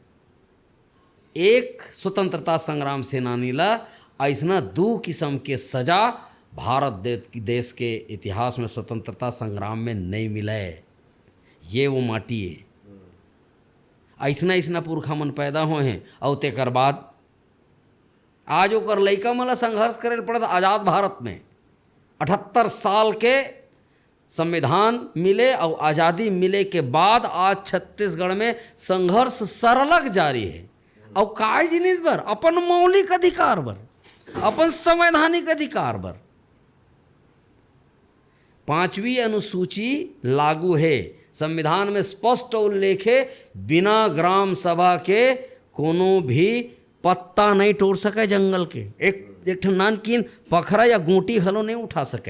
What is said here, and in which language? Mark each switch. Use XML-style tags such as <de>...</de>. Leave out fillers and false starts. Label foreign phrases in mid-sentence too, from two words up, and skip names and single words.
<hne>एक स्वतंत्रता संग्राम सेनानी ला ऐसा 2 किस्म के सजा भारत देश के इतिहास में स्वतंत्रता संग्राम में नहीं मिला है। ये वो माटी है, ऐसा ऐसा पुरखा मन पैदा हुए हैं। और तेकर बाद आज ओकर लइका मन ला संघर्ष करे पड़त आज़ाद भारत में। 78 साल के संविधान मिले और आज़ादी मिले के बाद आज छत्तीसगढ़ में संघर्ष सरलग जारी है। और काय जिनिस बर? अपन मौलिक अधिकार बर, अपन संवैधानिक अधिकार बर। 5वीं अनुसूची लागू है, संविधान में स्पष्ट उल्लेख है, बिना ग्राम सभा के कोनो भी पत्ता नहीं तोड़ सके जंगल के, एक नानकीन पखरा या गोटी हलो नहीं उठा सके।</hne>